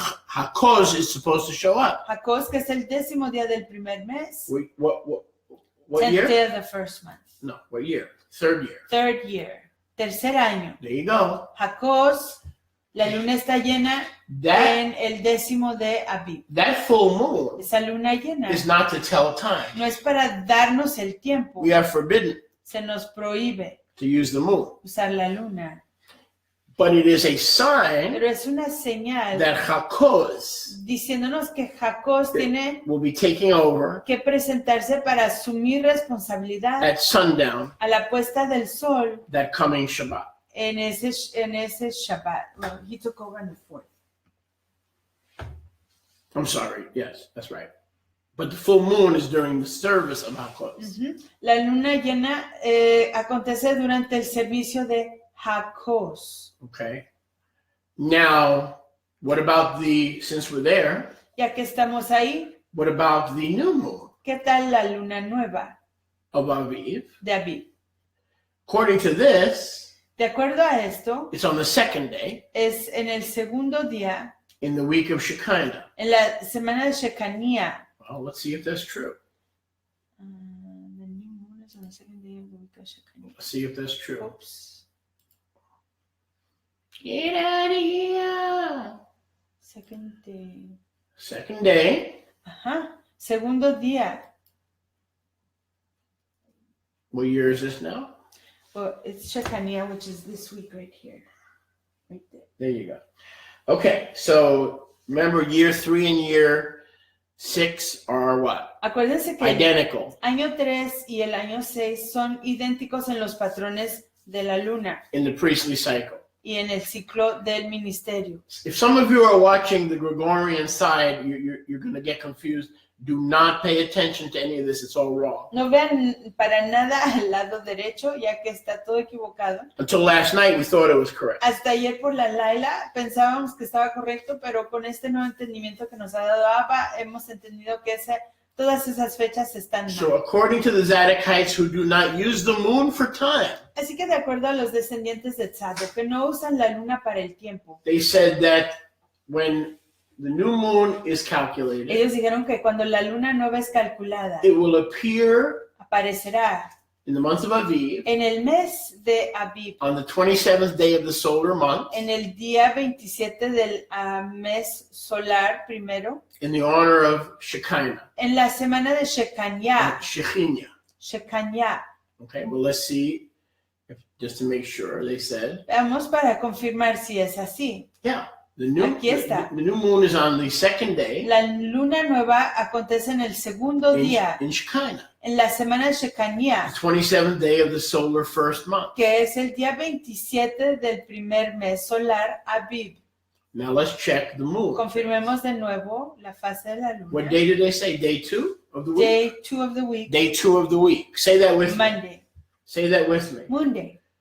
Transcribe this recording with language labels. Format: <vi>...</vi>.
<en>Hakos is supposed to show up.</en> <es>Jacós, que es el 10º día del primer mes.</es> <en>What 10th year? day of the first month. No, what year? 3rd year. Third year,</en> <es>tercer año.</es> <en>There you go.</en> <es>Jacós, la luna está llena</es> <en>That</en> <es>en el 10º de Aviv.</es> <en>full moon</en> <es>Esa luna llena</es> <en>is not to tell time.</en> <es>no es para darnos el tiempo.</es> <en>We are forbidden</en> <es>Se nos prohíbe</es> <en>to use the moon.</en> <es>usar la luna.</es> <en>But it is a sign</en> <es>Pero es una señal</es> <en>that Hakos</en> <es>diciéndonos que Jacós tiene</es> <en>will be taking over</en> <es>que presentarse para asumir responsabilidad</es> <en>at sundown</en> <es>a la puesta del sol</es> <en>that coming Shabbat.</en> <es>en ese Shabbat.</es> <en>Well, he took over on the 4th. I'm sorry. Yes, that's right. But the full moon is during the service of Hakos. Ujú.</en> <es>La luna llena acontece durante el servicio de Jacós.</es> <en>Okay. Now, what about since we're there,</en> <es>Ya que estamos ahí,</es> <en>what about the new moon?</en> <es>¿qué tal la luna nueva</es> <en>of Aviv?</en> <es>de Abib?</es> <en>According to this,</en> <es>De acuerdo a esto,</es> <en>it's on the second day</en> <es>es en el segundo día,</es> <en>in the week of Shekinah.</en> <es>en la semana de Shekanía.</es> <en>Well, let's see if that's true. The new moon is on the second day of the week of Shekanah. Let's see if that's true. Oops. Get out of here. Second day. Second day.</en> <es>Ajá. Segundo día.</es> <en>What year is this now? Well, it's Shekanah, which is this week right here. Right there. There you go. Okay, so remember year 3 and year 6 are what?</en> <es>Acuérdense que</es> <en>Identical</en> <es>el año 3 y el año 6 son idénticos en los patrones de la luna</es> <en>in the priestly cycle.</en> <es>y en el ciclo del ministerio.</es> <en>If some of you are watching the Gregorian side, you're going to get confused. Do not pay attention to any of this. It's all wrong.</en> <es>No vean para nada al lado derecho, ya que está todo equivocado.</es> <en>Until last night, we thought it was correct.</en> <es>Hasta ayer por la Laila pensábamos que estaba correcto, pero con este nuevo entendimiento que nos ha dado Abba, hemos entendido que todas esas fechas están</es> <en>So</en> <es>mal.</es> <en>according to the Zadokites who do not use the moon for time,</en> <es>Así que de acuerdo a los descendientes de Tzadok, que no usan la luna para el tiempo,</es> <en>they said that when the new moon is calculated,</en> <es>ellos dijeron que cuando la luna nueva es calculada,</es> <en>it will appear</en> <es>aparecerá</es> <en>in the month of Aviv</en> <es>en el mes de Abib,</es> <en>on the 27th day of the solar month</en> <es>en el día 27 del mes solar primero,</es> <en>in the honor of Shekinah. en la semana de Shekanah. Shekinah. Okay, well, let's see, just to make sure, they said.</en> <es>Veamos para confirmar si es así.</es> <en>Yeah, the new moon is on the second day</en> <es>La luna nueva acontece en el segundo día,</es> <en>in Shekinah,</en> <es>en la semana de</es> <en>the</en> <es>Shekanah,</es> <en>27th day of the solar first month.</en> <es>que es el día 27 del primer mes solar, Abib.</es> <en>Now let's check the moon.</en> <es>Confirmemos de nuevo la fase de la luna.</es> <en>What day did they say? Day 2 of the week? Day 2 of the week, Day 2 of the week. Say that with me. Monday, Say that with me. Monday.</en>